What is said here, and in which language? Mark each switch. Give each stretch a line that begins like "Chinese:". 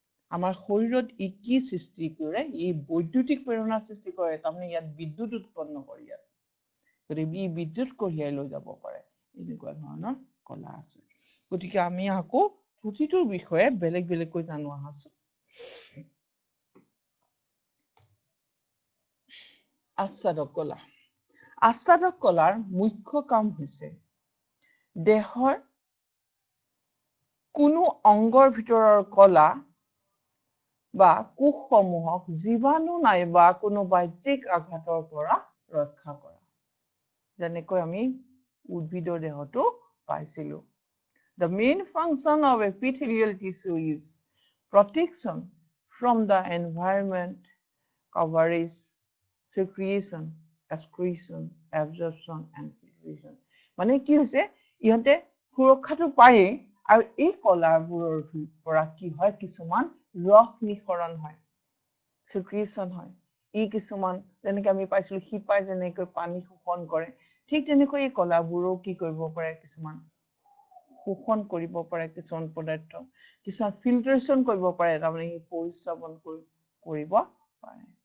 Assamese: আমাৰ শৰীৰত ই কি সৃষ্টি কৰে ই বৈদ্যুতিক প্ৰেৰণা সৃষ্টি কৰে তাৰমানে ইয়াত বিদ্যুৎ উৎপন্ন কৰে ইয়াত গতিকে ই বিদ্যুৎ কঢ়িয়াই লৈ যাব পাৰে এনেকুৱা ধৰণৰ কলা আছে গতিকে আমি আকৌ প্ৰতিটোৰ বিষয়ে বেলেগকৈ জানো আহাচোন আচ্ছাদক কলাৰ মুখ্য কাম হৈছে দেহৰ কোনো অংগৰ ভিতৰৰ কলা বা কোষসমূহক জীৱাণু নাইবা কোনো বাহ্যিক আঘাতৰ পৰা ৰক্ষা কৰা যেনেকৈ আমি উদ্ভিদৰ দেহটো পাইছিলো
English: The main function of epithelial tissue is protection from the environment, coverage, secretion, excretion, absorption, and filtration.
Assamese: মানে কি হৈছে ইহঁতে সুৰক্ষাটো পায়ে আৰু এই কলাবোৰৰ পৰা কি হয় কিছুমান ৰস নিঃসৰণ হয় secretion হয় ই কিছুমান যেনেকৈ আমি পাইছিলো শিপাই যেনেকৈ পানী শোষণ কৰে ঠিক তেনেকৈ এই কলাবোৰো কি কৰিব পাৰে কিছুমান শোষণ কৰিব পাৰে কিছুমান পদাৰ্থ কিছুমান ফিল্টাৰেশ্যন কৰিব পাৰে তাৰমানে পৰিশ্ৰমণ কৰিব পাৰে